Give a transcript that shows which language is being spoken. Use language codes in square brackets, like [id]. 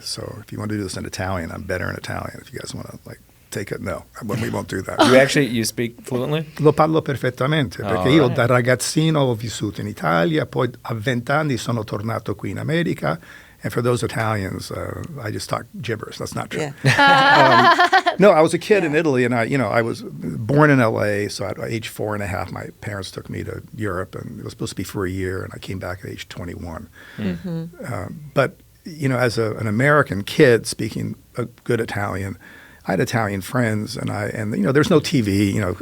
[en] So if you want to do this in Italian, I'm better in Italian. If you guys want to take it, no, we won't do that. You speak fluently? [it] Lo parlo perfettamente, perché io da ragazzino ho vissuto in Italia, poi a 20 anni sono tornato qui in America. [en] And for those Italians, I just talk gibberish. That's not true. Yeah. No, I was a kid in Italy, and I was born in L.A., so at age 4.5, my parents took me to Europe, and it was supposed to be for a year, and I came back at age 21. But, as an American kid speaking a good Italian, I had Italian friends, and there's no TV.